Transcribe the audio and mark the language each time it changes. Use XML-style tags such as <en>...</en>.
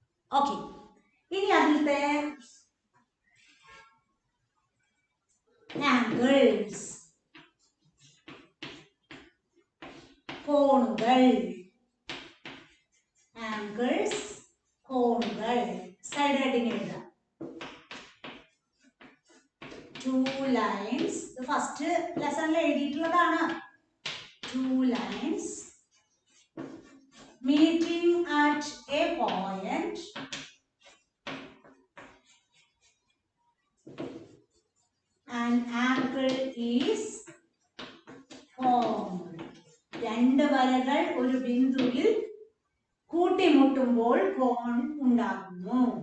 <ml>Okay, ഇനി അതിലത്തെ angles കോണുകൾ, ആംഗിൾസ് കോണുകൾ സൈഡ് ഹെഡിങ് എഴുതാം. 2 lines, ഇത് first ലെസണിൽ എഴുതിയിട്ടുള്ളതാണ്.</ml> <en>2 lines meeting at a point an angle is formed.</en> <ml>2 വരകൾ ഒരു ബിന്ദുവിൽ കൂട്ടിമുട്ടുമ്പോൾ കോൺ ഉണ്ടാകുന്നു.</ml>